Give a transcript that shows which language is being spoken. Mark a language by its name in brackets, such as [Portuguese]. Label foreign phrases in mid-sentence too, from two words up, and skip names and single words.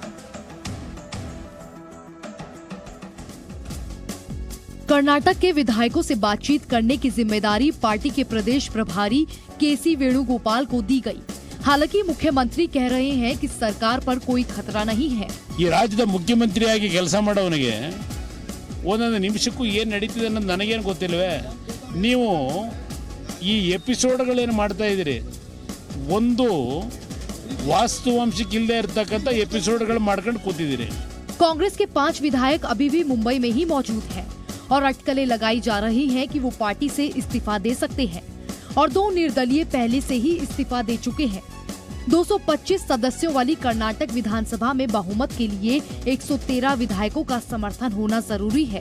[Hindi] कर्नाटक के विधायकों से बातचीत करने की जिम्मेदारी पार्टी के प्रदेश प्रभारी केसी वेणुगोपाल को दी गई। हालांकि मुख्यमंत्री कह रहे हैं कि सरकार पर कोई खतरा नहीं है। [Kannada] ಈ ರಾಜ್ಯದ ಮುಖ್ಯಮಂತ್ರಿಯಾಗಿ ಕೆಲಸ ಮಾಡೋವನಿಗೆ ಒಂದೊಂದು ನಿಮಿಷಕ್ಕೂ ಏನು ನಡೀತಿದೆ ಅನ್ನೋದು ನನಗೇನು ಗೊತ್ತಿಲ್ವೇ? ನೀವು ಈ ಎಪಿಸೋಡ್ಗಳೇನು ಮಾಡ್ತಾ ಇದ್ದೀರಿ, ಒಂದು ವಾಸ್ತವಾಂಶಕ್ಕಿಲ್ಲದೆ ಇರತಕ್ಕಂತ ಎಪಿಸೋಡ್ಗಳು ಮಾಡ್ಕೊಂಡು ಕೂತಿದ್ದೀರಿ। [Hindi] कांग्रेस के 5 विधायक अभी भी मुंबई में ही मौजूद हैं और अटकलें लगाई जा रही हैं कि वो पार्टी से इस्तीफा दे सकते हैं। और 2 निर्दलीय पहले से ही इस्तीफा दे चुके हैं। 225 सदस्यों वाली कर्नाटक विधानसभा में बहुमत के लिए 113 विधायकों का समर्थन होना जरूरी है।